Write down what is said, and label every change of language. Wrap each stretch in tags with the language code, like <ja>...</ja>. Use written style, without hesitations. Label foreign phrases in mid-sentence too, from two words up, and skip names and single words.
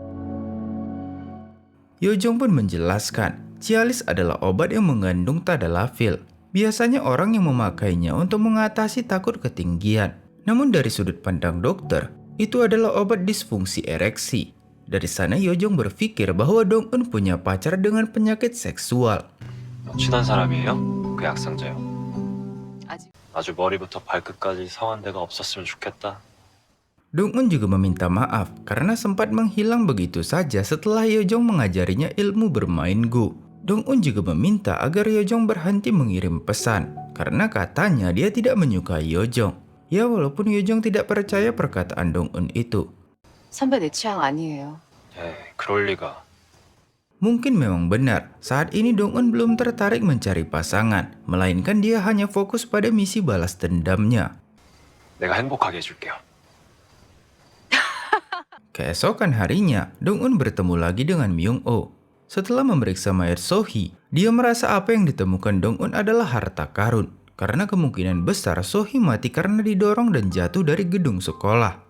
<id>Yojong pun menjelaskan, Cialis adalah obat yang mengandung tadalafil. Biasanya orang yang memakainya untuk mengatasi takut ketinggian. Namun dari sudut pandang dokter, itu adalah obat disfungsi ereksi. Dari sana Yojong berpikir bahwa Dong-un punya pacar dengan penyakit seksual.</id> <ko>친한 사람이에요? 그 약상자요. 아직 아주 머리부터 발끝까지 성한 데가 없었으면 좋겠다.</ko> <id>Dong-un juga meminta maaf karena sempat menghilang begitu saja setelah Yojong mengajarinya ilmu bermain Go. Dong-un juga meminta agar Yojong berhenti mengirim pesan karena katanya dia tidak menyukai Yojong. Ya walaupun Yojong tidak percaya perkataan Dong-un itu.</id> <ko>선배 내 취향 아니에요. 에이, 그럴 리가.</ko> <id>Mungkin memang benar, saat ini Dong-un belum tertarik mencari pasangan, melainkan dia hanya fokus pada misi balas dendamnya.</id> <ko>내가 행복하게 해줄게요.</ko> <id>Keesokan harinya, Dong-un bertemu lagi dengan Myung-oh. Setelah memeriksa mayat Sohee, dia merasa apa yang ditemukan Dong-un adalah harta karun. Karena kemungkinan besar Sohee mati karena didorong dan jatuh dari gedung sekolah.</id>